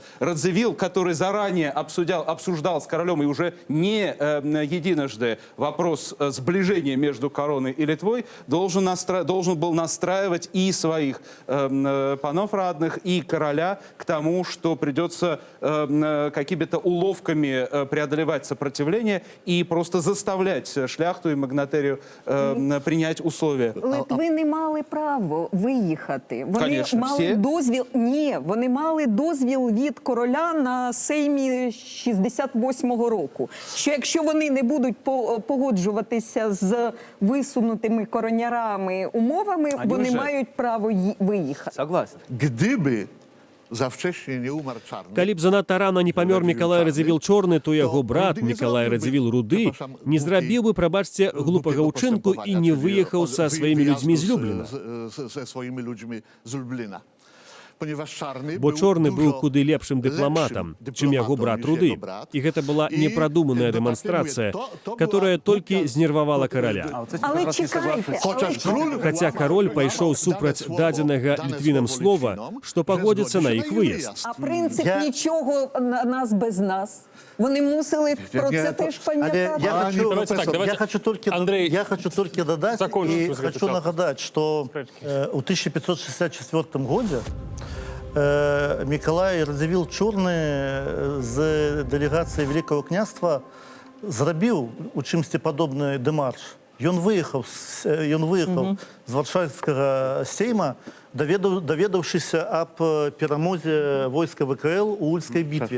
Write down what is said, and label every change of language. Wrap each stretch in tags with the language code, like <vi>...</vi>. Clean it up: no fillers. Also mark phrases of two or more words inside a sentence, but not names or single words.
<ru>Радзивилл, который заранее обсуждал с королем и уже не единожды вопрос сближения между короной и Литвой, должен был настраивать и своих панов радных, и короля к тому, что придется какими-то уловками преодолевать сопротивление и просто заставлять шляхту и магнатерию принять условия.</ru> <uk>Литви не мали право виїхати. Вони</uk> <ru>Конечно,</ru> <uk>мали всі? дозвіл. Ні, вони мали дозвіл від короля на Сеймі 68-го року. Що якщо вони не будуть погоджуватися з висунутими коронярами умовами, вони вже- мають право виїхати.</uk> <ru>Согласен.</ru> <pl>Gdyby za wcześnie nie umarł Czarny,</pl> <be>Калі б занадта рана не памёр Мікалай Радзівіл Чорны, то яго брат Руды не Мікалай</be> <uk>зробив би,</uk> <be>Радзівіл Руды</be> <pl>припрошам,</pl> <be>не зрабіў бы, прабачце, глупага ўчынку і не выехаў са сваімі людзьмі з Любліна.</be> <pl>Ze swoimi ludźmi z Lublina. Ponieważ Czarny</pl> <be>Бо</be> <pl>był</pl> <be>Чорны быў</be> <pl>dużo</pl> <be>куды лепшым дыпламатам, чым яго брат Руды. І гэта была непрадуманая дэманстрацыя, которая толькі знервавала караля.</be> <uk>Але чекайте,</uk> <pl>Chociaż król...</pl> <be>Хаця кароль пайшоў супраць дадзенага Літвінам слова, што пагодзіцца на іх выезд.</be> <uk>а принцип нічого на нас без нас. Вони мусили про це теж пам'ятати.</uk> <ru>Давайте так, давайте, Андрей, я хочу только додать закончим и свою хочу записку. нагадать, что в</ru> <be>1564 году Миколай Радзівіл Чорны з делегацией Великого княства зрабіў у чымсьці падобны дэмарш. Ён выехаў з варшавскага сейма, даведаўшыся аб перамозе войска ВКЛ у Ульскай бітве.</be>